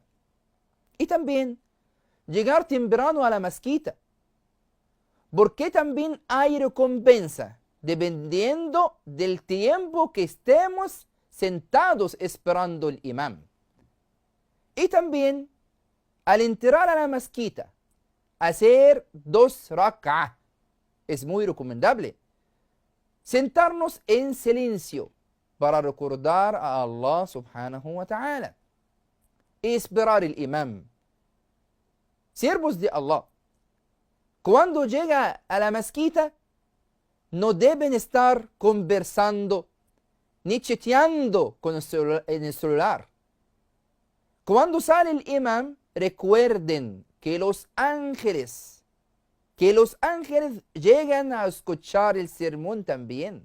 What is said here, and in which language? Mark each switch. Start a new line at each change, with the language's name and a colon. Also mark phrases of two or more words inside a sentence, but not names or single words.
Spanish: Y también llegar temprano a la mezquita, porque también hay recompensa dependiendo del tiempo que estemos sentados esperando el imam. Y también, al entrar a la mezquita, hacer 2 rak'ah. Es muy recomendable. Sentarnos en silencio para recordar a
Arabic: الله سبحانه وتعالى.
Spanish: Y esperar el imam. Siervos de Allah, cuando llega a la mezquita, no deben estar conversando ni chateando en el celular. Cuando sale el imam, recuerden que los ángeles llegan a escuchar el sermón también.